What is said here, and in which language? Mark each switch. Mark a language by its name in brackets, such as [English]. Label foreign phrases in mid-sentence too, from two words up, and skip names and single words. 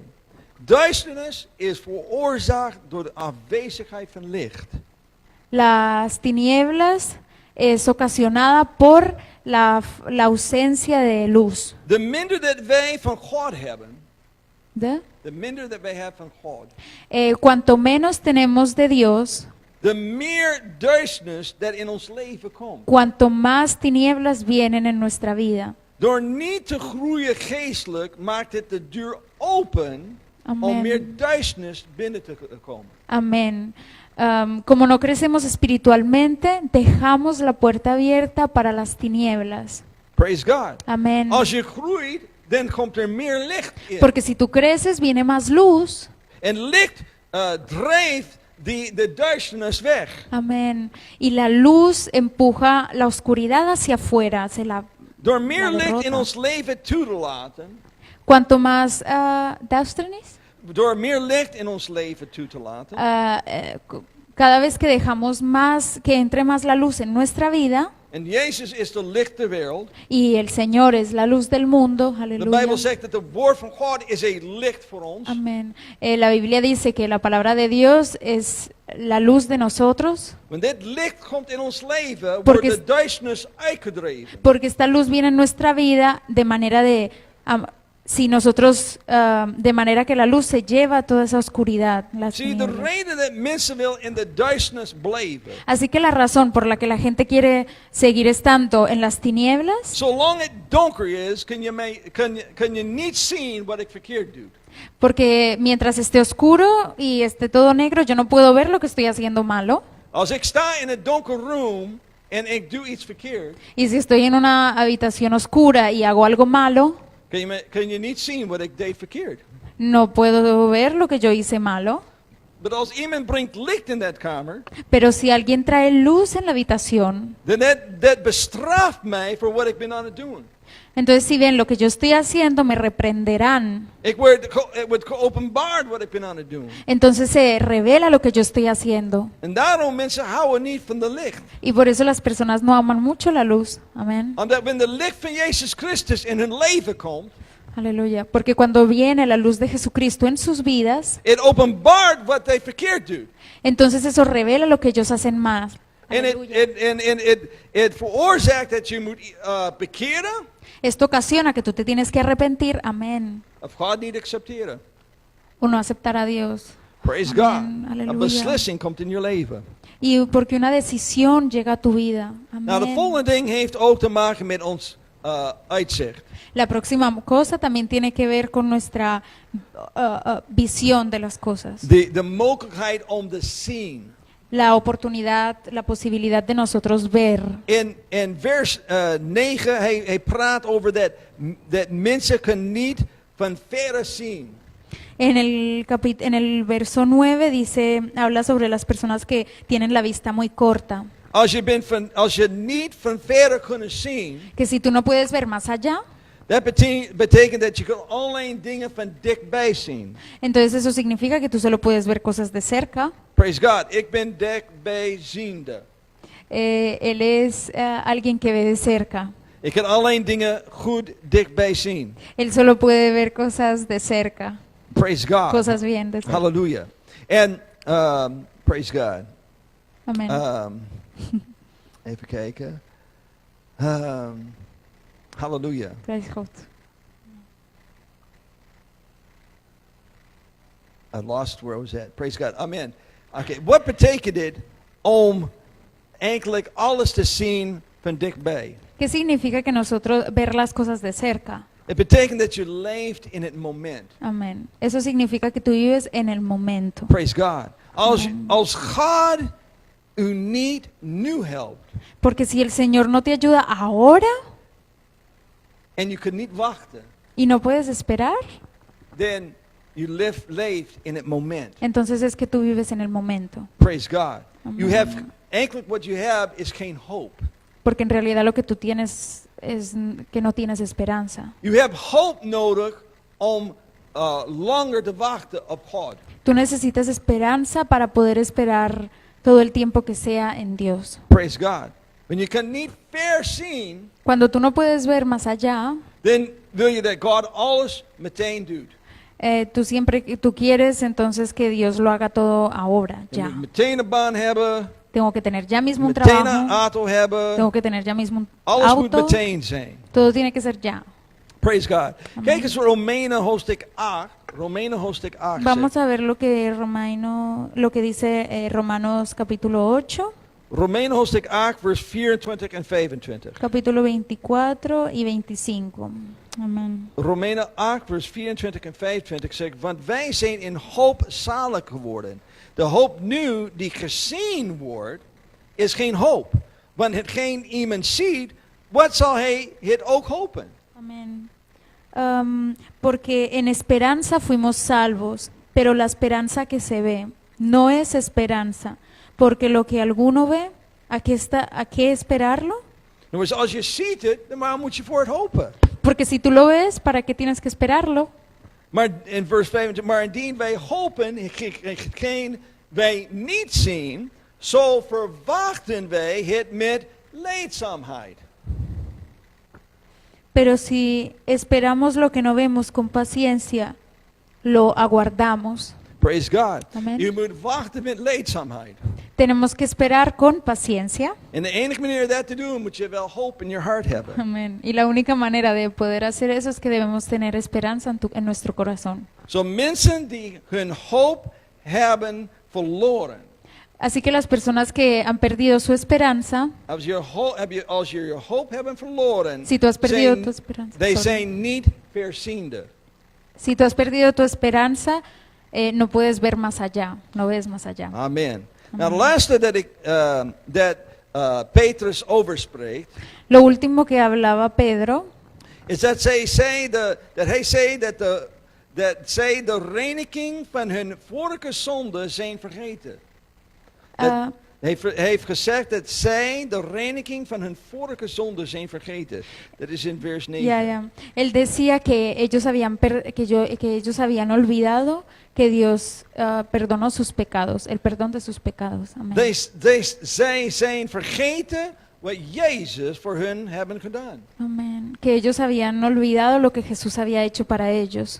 [Dutch] Duisternis is veroorzaakt door de afwezigheid van licht. [Spanish] Las tinieblas es ocasionada por la ausencia de luz. [Dutch] De minder dat wij van God hebben, [Spanish] ¿De? [Dutch] de minder dat wij hebben van God, [Spanish] Cuanto menos tenemos de Dios, [Dutch] de meer duisternis dat in ons leven komt. [Spanish] cuanto más tinieblas vienen en nuestra vida. [Dutch] Door niet te groeien geestelijk maakt het de deur open om [Spanish] Amén. [Dutch] meer duisternis binnen te komen. [Spanish] Amén. Como no crecemos espiritualmente, dejamos la puerta abierta para las tinieblas. [English] Praise God. [Spanish] Amén. [Dutch] Als je groeit, dan komt er meer licht in. [Spanish] Porque si tú creces, viene más luz. [Dutch] En licht drijft de duisternis weg. [Spanish] Amén. Y la luz empuja la oscuridad hacia afuera. [Dutch] Door meer [Spanish] La [Dutch] licht in [Spanish] derrota. [Dutch] ons leven toe te laten, [Spanish] Cuanto más duisternis, [Dutch] door meer licht in ons leven toe te laten, [Spanish] cada vez que dejamos más, que entre más la luz en nuestra vida, [Dutch] en Jezus is de licht der wereld. [Spanish] y el Señor es la luz del mundo, [Dutch] De [Spanish] aleluya. [Dutch] Bijbel zegt dat het woord van God is een licht voor ons. [Spanish] Amén. La Biblia dice que la palabra de Dios es la luz de nosotros, [Dutch] Wanneer dit licht komt in ons leven, [Spanish] Porque [Dutch] wordt de duisternis uitgedreven. [Spanish] porque esta luz viene en nuestra vida de manera si nosotros, de manera que la luz se lleva toda esa oscuridad, las [Dutch] Zie je, de [Spanish] tinieblas. [Dutch] reden dat mensen wil in de duisternis blijven, [Spanish] Así que la razón por la que la gente quiere seguir estando en las tinieblas, [Dutch] zolang het donker is, kan je niet zien wat ik verkeerd doe. [Spanish] porque mientras esté oscuro y esté todo negro, yo no puedo ver lo que estoy haciendo malo. [Dutch] Als ik sta in een donker room en ik doe iets verkeerd, [Spanish] Y si estoy en una habitación oscura y hago algo malo, [Dutch] kan je niet zien wat ik deed verkeerd. [Spanish] no puedo ver lo que yo hice malo. [Dutch] Maar als iemand brengt licht in dat kamer, [Spanish] Pero si alguien trae luz en la habitación, [Dutch] dan dat bestraft mij voor wat ik ben aan het doen. [Spanish] entonces si ven lo que yo estoy haciendo, me reprenderán. [Dutch] Het wordt geopenbaard wat ik ben aan het doen. [Spanish] Entonces se revela lo que yo estoy haciendo. [Dutch] En daarom mensen houden niet van de licht. [Spanish] Y por eso las personas no aman mucho la luz. Amén. [Dutch] Omdat wanneer de licht van Jezus Christus in hun leven komt, [Spanish] Aleluya. Porque cuando viene la luz de Jesucristo en sus vidas, [Dutch] het openbaart wat hij verkeerd doet. [Spanish] entonces eso revela lo que ellos hacen más. [Dutch] En [Spanish] Aleluya. [Dutch] het veroorzaakt dat je moet bekeren [Spanish] Esto ocasiona que tú te tienes que arrepentir. Amén. [Dutch] of God niet accepteren. [Spanish] O no aceptar a Dios. [English] Praise Amen. God. [Dutch] Halleluja. Een beslissing komt in je leven. [Spanish] Y porque una decisión llega a tu vida. [Dutch] Nou, de [Spanish] Amén. [Dutch] volgende ding heeft ook te maken met ons uitzicht. [Spanish] La próxima cosa también tiene que ver con nuestra visión de las cosas. [Dutch] De mogelijkheid om te zien. [Spanish] La oportunidad, la posibilidad de nosotros ver. [Dutch] In vers 9, hij praat over dat mensen kunnen niet van verre zien. [Spanish] En el verso 9 dice, habla sobre las personas que tienen la vista muy corta. [Dutch] als je niet van verder kunnen zien, [Spanish] que si tú no puedes ver más allá, [Dutch] dat betekent dat je kan alleen dingen van dichtbij zien. [Spanish] entonces eso significa que tú solo puedes ver cosas de cerca. [English] Praise God. [Dutch] Ik ben dichtbijziende. [Spanish] Él es alguien que ve de cerca. [Dutch] Ik kan alleen dingen goed dichtbij zien. [Spanish] Él solo puede ver cosas de cerca, [English] Praise God. [Spanish] cosas bien de cerca. [English] Hallelujah. And praise God. [Spanish] Amén. [Dutch] Even kijken. Hallelujah. Prijs God. [English] I lost where I was at. Praise God. Amen. Okay. [Dutch] Wat betekent dit om eigenlijk alles te zien van dichtbij? [Spanish] ¿Qué significa que nosotros ver las cosas de cerca? [Dutch] Het betekent dat je leeft in het moment. [Spanish] Amén. Eso significa que tú vives en el momento. [English] Praise God. Amen. [Dutch] Als God u niet nu helpt [Spanish] Porque si el Señor no te ayuda ahora [Dutch] en je kunt niet wachten, [Spanish] y no puedes esperar, [English] then you [Dutch] leeft in het moment. [Spanish] entonces es que tú vives en el momento. [English] Praise God. You Amen. have eigenlijk what you have is geen hope. [Spanish] Porque en realidad lo que tú tienes es que no tienes esperanza. [English] You have hope [Dutch] nodig om langer te wachten op God. [Spanish] Tú necesitas esperanza para poder esperar todo el tiempo que sea en Dios. [English] Praise God. When you [Dutch] kan niet ver zien, [Spanish] Cuando tú no puedes ver más allá, [Dutch] dan wil je dat God alles meteen doet. [Spanish] tú quieres entonces que Dios lo haga todo ahora, [Dutch] Je moet [Spanish] ya. [Dutch] meteen een baan hebben, [Spanish] Tengo que tener ya mismo un [Dutch] meteen een [Spanish] trabajo, [Dutch] auto hebben. [Spanish] tengo que tener ya mismo un [Dutch] Alles moet [Spanish] auto, [Dutch] meteen zijn. [Spanish] todo tiene que ser ya. [English] Praise God. Amen. [Dutch] Kijk eens Romeinen hoofdstuk 8. Romeinen hoofdstuk 8 [Spanish] Vamos [Dutch] zegt. [Spanish] a ver lo que dice Romanos capítulo 8, [Dutch] Romeinen hoofdstuk 8 vers 24 en 25. [Spanish] capítulo 24 y 25. Amén. [Dutch] Romeinen 8 vers 24 en 25 zegt, want wij zijn in hoop zalig geworden. De hoop nu die gezien wordt, is geen hoop. Want hetgeen iemand ziet, wat zal hij het ook hopen? [Spanish] Amén. Porque en esperanza fuimos salvos, pero la esperanza que se ve no es esperanza, porque lo que alguno ve, ¿a qué esperarlo? [Dutch] Dus als je ziet het, dan waarom moet je voor het hopen? [Spanish] Porque si tú lo ves, ¿para qué tienes que esperarlo? [Dutch] Maar in vers 25, maar indien wij hopen, hetgeen wij niet zien, zo verwachten wij het met leedzaamheid. [Spanish] Pero si esperamos lo que no vemos con paciencia, lo aguardamos. [English] Praise God. Amen. [Dutch] Je moet wachten met leedzaamheid. [Spanish] Tenemos que esperar con paciencia. [Dutch] En de enige manier dat te doen, moet je wel hoop in je hart hebben. [Spanish] Amén. Y la única manera de poder hacer eso es que debemos tener esperanza en nuestro corazón. [Dutch] Zo mensen die hun hoop hebben verloren. [Spanish] Así que las personas que han perdido su esperanza, [Dutch] Als je je hoop hebben verloren, [Spanish] si tú has perdido [Dutch] zijn, [Spanish] tu esperanza, [Dutch] die [English] sorry. [Dutch] zijn niet verziende. [Spanish] Si tú has perdido tu esperanza, no puedes ver más allá, no ves más allá. [English] Amen. [Dutch] Nou, de laatste dat Petrus overspreekt, [Spanish] Lo último que hablaba Pedro [Dutch] is dat hij zei dat zij de reiniging van hun vorige zonde zijn vergeten. ah, Hij heeft gezegd dat zij de reiniging van hun vorige zonde zijn vergeten. Dat is in vers 9. [Spanish] ya. Él decía que ellos habían olvidado que Dios perdonó sus pecados, el perdón de sus pecados. Amén. [Dutch] Zij zijn vergeten wat Jezus voor hun hebben gedaan. [Spanish] Amén. Que ellos habían olvidado lo que Jesús había hecho para ellos.